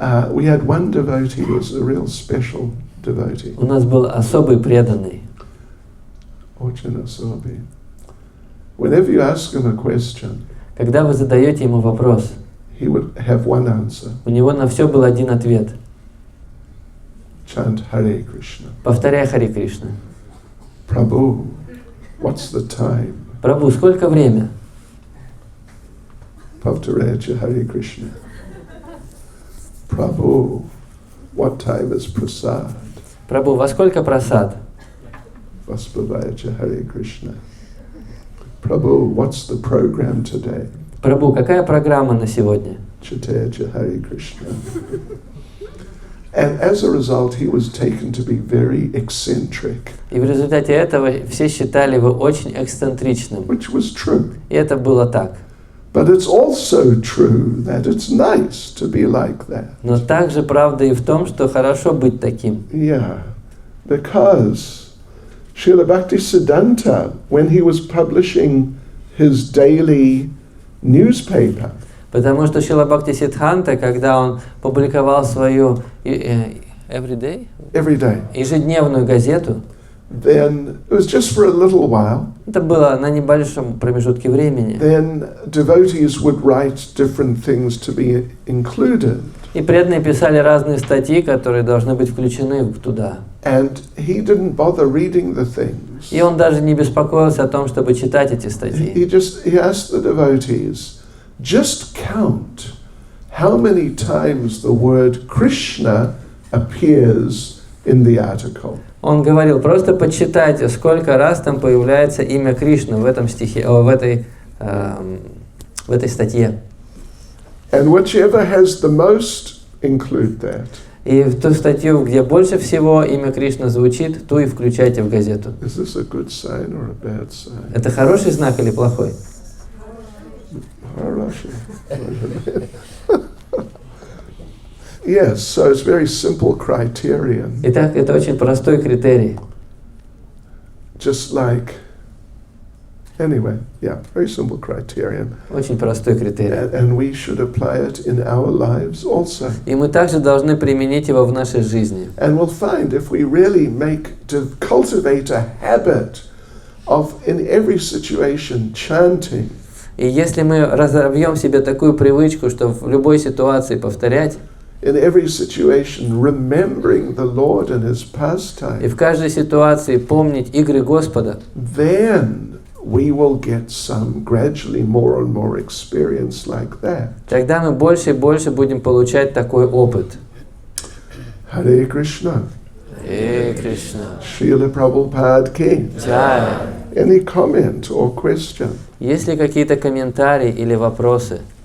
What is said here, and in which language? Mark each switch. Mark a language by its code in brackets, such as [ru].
[en] We had one devotee who was a real special devotee. [ru] у нас был особый преданный. Очень особый. [en] Whenever you ask him a question, [ru] Когда вы задаете ему вопрос, [en] he would have one answer. [ru] у него на все был один ответ. [en] Chant Hare Krishna. [ru] Повторяй Харе Кришна. [en] Prabhu, what's the time? [ru] Прабху, сколько время? Повторяйте [en] Hare Krishna. Prabhu, what time is prasad? [ru] Прабху, во сколько прасад? Vaspavayate Hare Krishna. [en] Prabhu, what's the program today? [ru] Прабху, какая программа на сегодня? Chitaya Hare Krishna. [en] And as a result, he was taken to be very eccentric. [ru] И в результате этого все считали его очень эксцентричным. [en] Which was true. [ru] И это было так. [en] But it's also true that it's nice to be like that. [ru] Но также правда и в том, что хорошо быть таким. [en] Yeah, because Srila Bhaktisiddhanta, when he was publishing his daily newspaper, [ru] Потому что Шрила Бхактисиддханта, когда он публиковал свою [en] every day, [ru] ежедневную газету, [en] then it was just for a little while. [ru] это было на небольшом промежутке времени. [en] Then devotees would write different things to be included. [ru] И преданные писали разные статьи, которые должны быть включены туда. [en] And he didn't bother reading the things. [ru] И он даже не беспокоился о том, чтобы читать эти статьи. [en] He asked the devotees, just count how many times the word Krishna appears in the article. [ru] Он говорил, просто подсчитайте, сколько раз там появляется имя Кришны в этом стихе, в этой статье. [en] And whichever has the most, include that. [ru] И в ту статью, где больше всего имя Кришны звучит, ту и включайте в газету. [en] Is this a good sign or a bad sign? [ru] Это хороший знак или плохой? [en] Yes, so it's very simple criterion. [ru] Итак, это очень простой критерий. [en] Just like, anyway, yeah, very simple criterion. [ru] Очень простой критерий. [en] And we should apply it in our lives also. [ru] И мы также должны применить его в нашей жизни. [en] And we'll find if we really cultivate a habit of, in every situation, chanting. [ru] И если мы разовьем себе такую привычку, что в любой ситуации повторять, [en] In every situation, remembering the Lord and His pastime. [ru] И в каждой ситуации помнить игры Господа. [en] Then we will get some gradually more and more experience like that. [ru] Тогда мы больше и больше будем получать такой опыт. [en] Hare Krishna. Hare Krishna. Srila Prabhupada ki. Jai. Any comment or question? [ru] Есть ли какие-то комментарии или вопросы?